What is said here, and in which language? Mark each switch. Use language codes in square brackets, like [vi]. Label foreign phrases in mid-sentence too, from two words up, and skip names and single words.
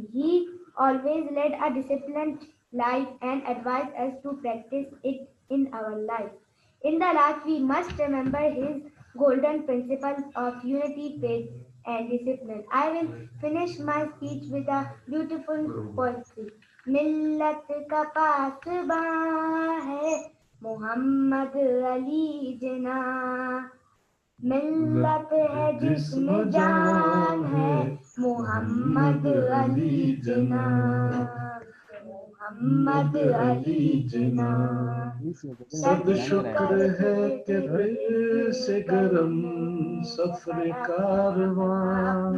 [en] He always led a disciplined life and advised us to practice it in our life. In the last, we must remember his golden principles of unity, faith, and discipline. I will finish my speech with a beautiful poetry. [ur] ملت کا پاسباں ہے محمد علی جناح. ملت ہے جسم میں جاں ہے محمد علی جناح. محمد علی جناح. صد شکر ہے کہ پھر سے گرم سفر کارواں.